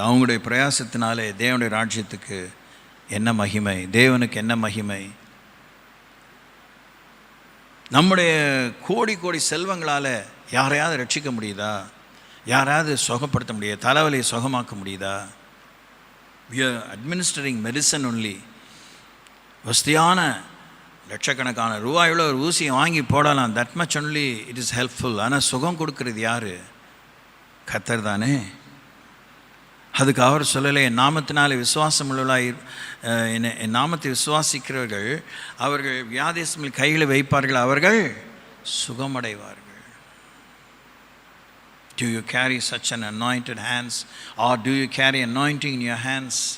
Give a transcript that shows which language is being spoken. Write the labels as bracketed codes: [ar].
[ta] அவங்களுடைய பிரயாசத்தினாலே தேவனுடைய ராஜ்யத்துக்கு என்ன மகிமை, தேவனுக்கு என்ன மகிமை? நம்முடைய கோடி கோடி செல்வங்களால் யாரையாவது ரட்சிக்க முடியுதா? யாராவது சுகப்படுத்த முடியுதா? தலைவலியை சுகமாக்க முடியுதா? [en] we are administering medicine only. [ta] வசதியான லட்சக்கணக்கான ரூபாயுள்ள ஒரு ஊசியை வாங்கி போடலாம், [en] That much only it is helpful. [ta] ஆனால் சுகம் கொடுக்கறது யார்? கர்த்தர் தானே. அதுக்கு அவர் சொல்லலை, என் நாமத்தினாலே விசுவாசம் உள்ளவர்களாய் என் நாமத்தை விசுவாசிக்கிறவர்கள் அவர்கள் வியாதிஸ்மில் கையில் வைப்பார்கள், அவர்கள் சுகமடைவார்கள். [en] Do you carry such an anointed hands, or do you carry anointing in your hands?